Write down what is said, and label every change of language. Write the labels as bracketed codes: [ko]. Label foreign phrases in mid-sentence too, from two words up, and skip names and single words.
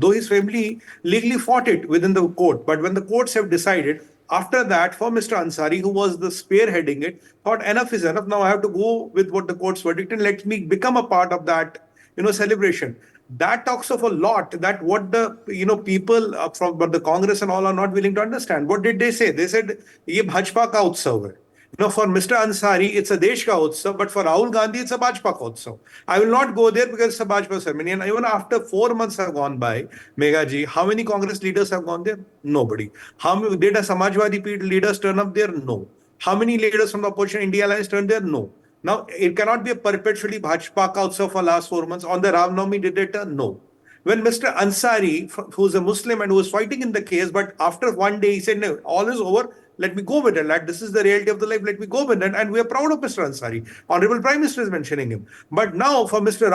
[en] Though his family legally fought it within the court. But when the courts have decided, after that, for Mr. Ansari, who was the spearheading it, thought enough is enough. Now I have to go with what the court's verdict and let me become a part of that, celebration. That talks of a lot, that what the people from but the Congress and all are not willing to understand. What did they say? They said, [hi] "ये भाजपा का उत्सव है." [en] For Mr. Ansari, it's a [hi] देश का उत्सव, [en] but for Rahul Gandhi, it's a [hi] भाजपा का उत्सव. [en] I will not go there because it's a Bhajpa ceremony. And even after 4 months have gone by, Megha ji, how many Congress leaders have gone there? Nobody. Did a Samajwadi leaders turn up there? No. How many leaders from the opposition India Alliance turned there? No. Now, it cannot be a perpetually [hi] भाजपा का उत्सव [en] for last 4 months. On the Ram Navami, did it? No. When Mr. Ansari, who's a Muslim and who was fighting in the case, but after one day he said, no, all is over, let me go with it. This is the reality of the life, let me go with it. And we are proud of Mr. Ansari. Honorable Prime Minister is mentioning him. But now, for Mr.